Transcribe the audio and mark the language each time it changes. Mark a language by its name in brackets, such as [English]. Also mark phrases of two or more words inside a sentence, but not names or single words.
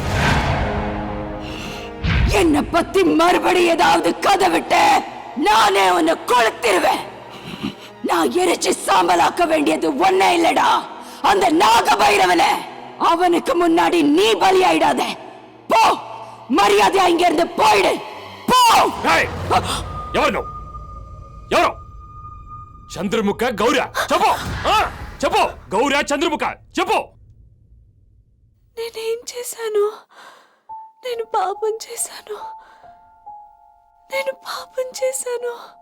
[Tamil] என்ன பத்தி மறுபடி ஏதாவது கதை விட்ட நானே உன்னை கொளுத்திருவேன். நான் எரிச்சு சாம்பலாக்க வேண்டியது ஒன்னே இல்லடா, அந்த நாகபைரவனை. அவனுக்கு முன்னாடி நீ பலியாயிடாத. போ, మర్యాద ఇங்க இருந்து போயிடு. போ. [Telugu] ఎవరు? చంద్రముఖ గౌరా? చెప్పు, చెప్పు. గౌరా చంద్రముఖ చెప్పు. నేనేం చేశాను? నేను పాపం చేశాను. నేను పాపం చేశాను.